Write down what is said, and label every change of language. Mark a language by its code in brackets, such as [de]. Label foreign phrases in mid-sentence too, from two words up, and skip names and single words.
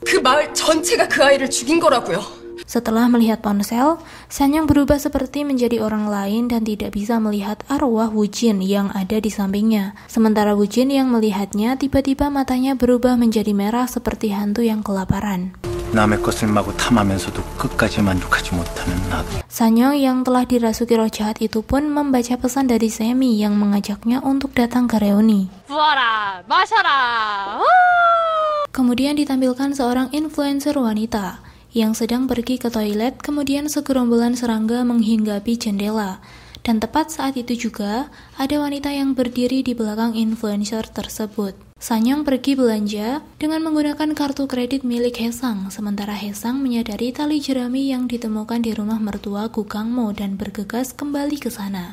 [ko] 그 마을 전체가 그 아이를 죽인 거라고요. [id] Setelah melihat ponsel, Sanyong berubah seperti menjadi orang lain dan tidak bisa melihat arwah Wujin yang ada di sampingnya. Sementara Wujin yang melihatnya tiba-tiba matanya berubah menjadi merah seperti hantu yang kelaparan. [ko] 남의 것을 마구 탐하면서도 끝까지 만족하지 못하는 나도. [id] Sanyong yang telah dirasuki roh jahat itu pun membaca pesan dari Semi yang mengajaknya untuk datang ke reuni. [ko] 부어라, 마셔라. [id] Kemudian ditampilkan seorang influencer wanita yang sedang pergi ke toilet, kemudian segerombolan serangga menghinggapi jendela. Dan tepat saat itu juga, ada wanita yang berdiri di belakang influencer tersebut. Sanyong pergi belanja dengan menggunakan kartu kredit milik Haesang, sementara Haesang menyadari tali jerami yang ditemukan di rumah mertua Gu Kangmo dan bergegas kembali ke sana.